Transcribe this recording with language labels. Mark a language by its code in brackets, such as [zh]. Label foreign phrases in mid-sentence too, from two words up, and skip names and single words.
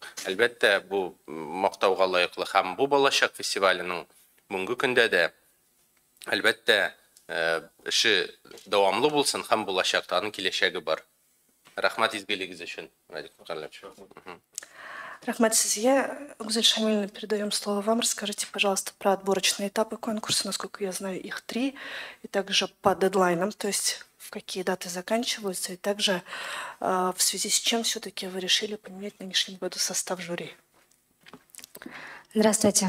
[tt] Әлбәттә бу мактауга лаеклы һәм бу балачак фестиваленең бүгенге көндә дә әлбәттә эше дәвамлы булсын һәм булачакта аның киләчәге бар. Рәхмәт изгелегегез өчен, Радик Карлямович. Рахмат Сизье. Гузель Шамильевна, [ru] передаем слово вам. Расскажите, пожалуйста, про отборочные этапы конкурса. Насколько я знаю, их 3. И также по дедлайнам, то есть в какие даты заканчиваются. И также в связи с чем все-таки вы решили поменять в нынешнем году состав жюри. Здравствуйте.